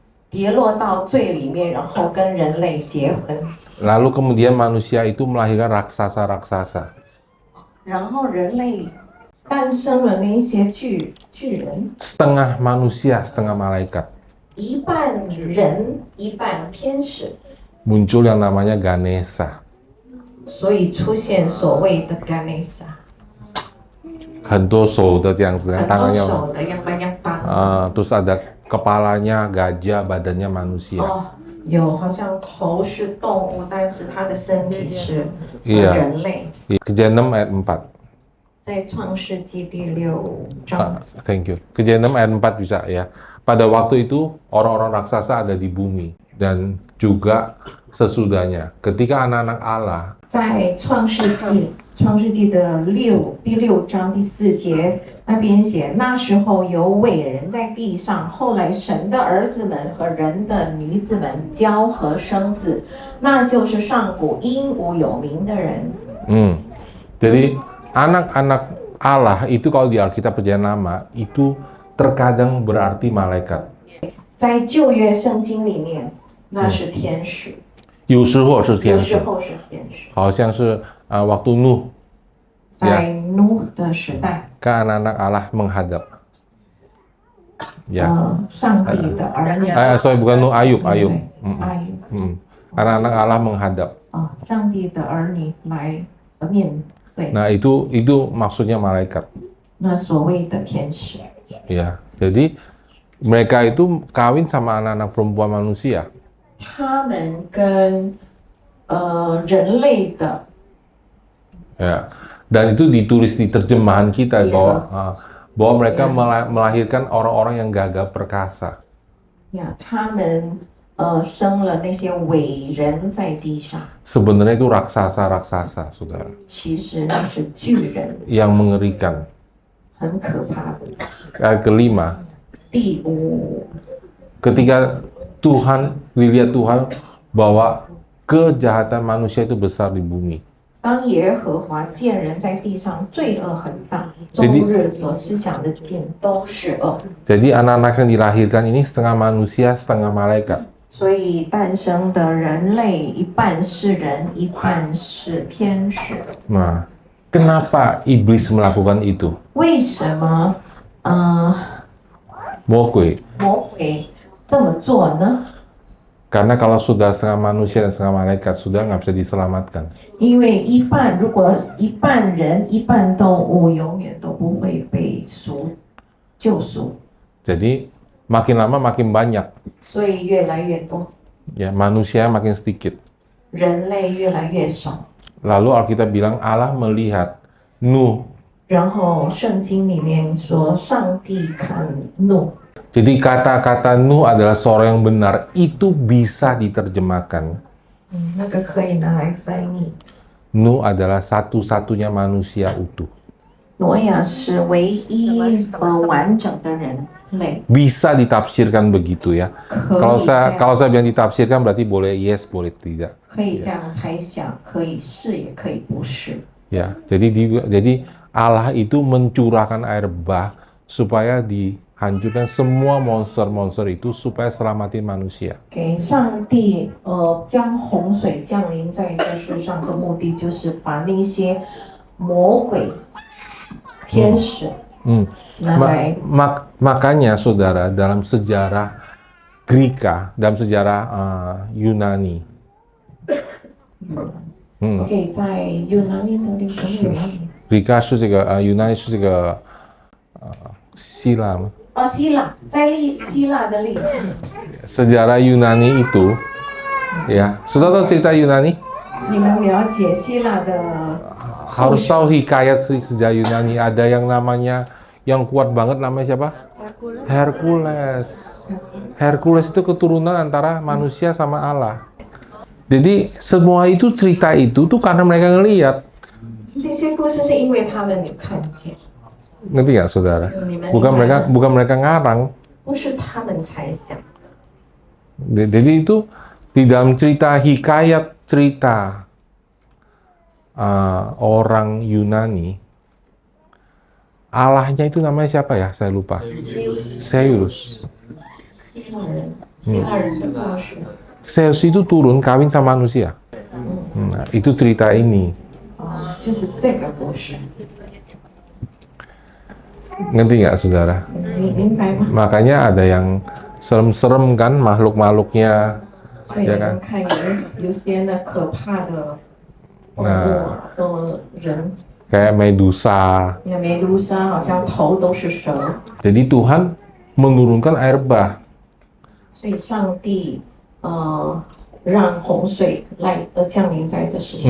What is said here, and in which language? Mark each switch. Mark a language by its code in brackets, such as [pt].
[zh] 跌落到罪里面，然后跟人类结婚， [id] Lalu kemudian manusia itu melahirkan raksasa-raksasa. [zh] 然后人类诞生了那些巨人， [id] Setengah manusia, setengah malaikat. [zh] 一半人，一半天使， [id] Muncul yang namanya Ganesha. [zh] 所以出现所谓的 Ganesha，很多手的这样子，很多 [id] tangannya. [zh] 手的样板样大。 [id] Terus ada kepalanya gajah, badannya manusia. [zh] 有好像头是动物，但是它的身体是 [id] Iya. [zh] 人类。 [id] Kejadian 6 ayat 4. [zh] 在创世纪第6章， [en] Thank you. [id] Kejadian 6 ayat 4 bisa ya. Pada waktu itu orang-orang raksasa ada di bumi dan juga sesudahnya. Ketika anak-anak Allah [zh] 在创世纪的第6章第4节那边写，那时候有伟人在地上，后来神的儿子们和人的女子们交合生子，那就是上古英武有名的人。 [id] Jadi anak-anak Allah itu kalau di Alkitab Perjanjian Lama itu terkadang berarti malaikat. [zh] 在旧约圣经里面，那是天使，有时候是天有使，时候是天使。好像是 [id] waktu Nuh [zh] 在努的时代， [id] ke anak-anak Allah menghadap. Ya. [zh] 上帝的儿女， [id] Sorry, bukan Nuh, Ayub, [zh] 对 [id] Ayub. [zh] 阿育 [id] Anak-anak Allah menghadap. [zh] 上帝的儿女来面对， [id] Nah, itu maksudnya malaikat. [zh] 那所谓的天使， [id] Ya. Jadi mereka itu kawin sama anak-anak perempuan manusia. [zh] 他们跟人类的 [id] Ya. Dan itu ditulis di terjemahan kita Iya. bahwa mereka melahirkan orang-orang yang gagah perkasa. [zh] 呀，他们生了那些伟人在地上， [id] Sebenarnya itu raksasa-raksasa, saudara, [zh] 其实那是巨人， [id] yang mengerikan. [zh] 很可怕的。 [id] Ayat kelima, [zh] 第五， [id] ketika dilihat Tuhan bahwa kejahatan manusia itu besar di bumi. [zh] 当耶和华见人在地上罪恶很大，终 [id] Jadi- [zh] 日所思想的尽都是恶， [id] Jadi anak-anak yang dilahirkan ini setengah manusia, setengah malaikat. [zh] 所以诞生的人类一半是人，一半是天使。 [id] Nah, kenapa iblis melakukan itu? [zh] 为什么魔鬼魔鬼这么做呢？ [id] Karena kalau sudah setengah manusia dan setengah malaikat, sudah nggak bisa diselamatkan. [zh] 因为如果一半人一半动物，永远都不会被救赎， [id] Jadi makin lama makin banyak, [zh] 所以越来越多， [id] ya manusia makin sedikit. [zh] 人类越来越少。 [id] Lalu Alkitab bilang Allah melihat Nuh. [zh] 然后圣经里面说，上帝看怒， [id] Jadi kata-kata Nuh adalah seorang yang benar, itu bisa diterjemahkan. [zh] 那个可以拿来翻译。 [id] Nuh adalah satu-satunya manusia utuh. [zh] 挪亚是唯一完整的人类， [id] Bisa ditafsirkan begitu ya. [zh] 可 [id] Kalau [zh] 以这 [id] saya [zh] 样 [id] kalau saya bilang ditafsirkan berarti boleh yes, boleh tidak. [zh] 可以这样猜想，可以是也可以不是。 [id] Ya, jadi Allah itu mencurahkan air bah supaya dihancurkan semua monster-monster itu supaya selamatin manusia. [zh] 给上帝将洪水降临在这世上的目的，就是把那些魔鬼、天使 拿来 [id] Makanya saudara, dalam sejarah Greka, dalam sejarah Yunani, [zh] 给在有哪里的历史里面。 Greka 是这个Yunani 是这个希腊吗？希腊在希腊的历史， [id] Sejarah Yunani itu, ya, sudah tahu cerita Yunani? [zh] 你们了解希腊的 [id] Harus tahu hikayat sejarah Yunani. Ada yang namanya, yang kuat banget namanya siapa? Hercules. Hercules itu keturunan antara manusia sama Allah. Jadi semua itu cerita itu tuh karena mereka ngelihat. [zh] 这些故事是因为他们有看见， [id] Ngerti nggak saudara? Bukan mereka ngarang. [zh] 不是他们猜想。 [id] Jadi itu di dalam cerita hikayat cerita orang Yunani, Allahnya itu namanya siapa ya? Saya lupa. Zeus. [zh] 希腊人的故事， [id] Zeus itu turun kawin sama manusia. Nah, itu cerita ini. [zh] 就是这个故事， [id] Ngerti nggak saudara? [zh] 你明白吗？ [id] Makanya ada yang serem-serem kan makhluk-makhluknya. [zh] 所以你们看有些那可怕的动物的人， [id] Kayak Medusa. [zh] 你看梅杜莎好像头都是蛇， [id] Jadi Tuhan menurunkan air bah. [zh] 所以上帝让洪水降临在这世上，